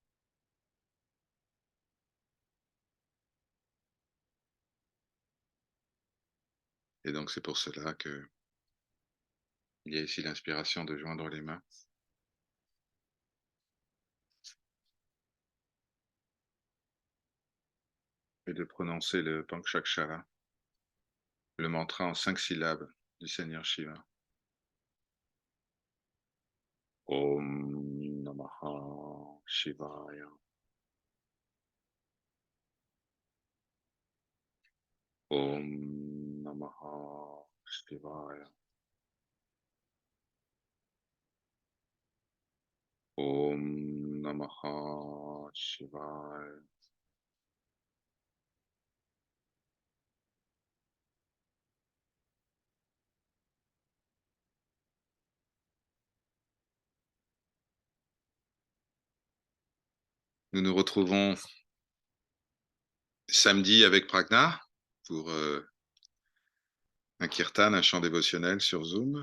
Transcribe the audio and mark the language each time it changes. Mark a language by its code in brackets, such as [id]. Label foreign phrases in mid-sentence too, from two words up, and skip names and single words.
[fr] Et donc c'est pour cela que il y a ici l'inspiration de joindre les mains et de prononcer le Panchakshara, le mantra en 5 syllabes du Seigneur Shiva. [sa] ॐ नमः शिवाय. ॐ नमः शिवाय. ॐ नमः शिवाय. [fr] Nous nous retrouvons samedi avec Pragna pour un kirtan, un chant dévotionnel sur Zoom.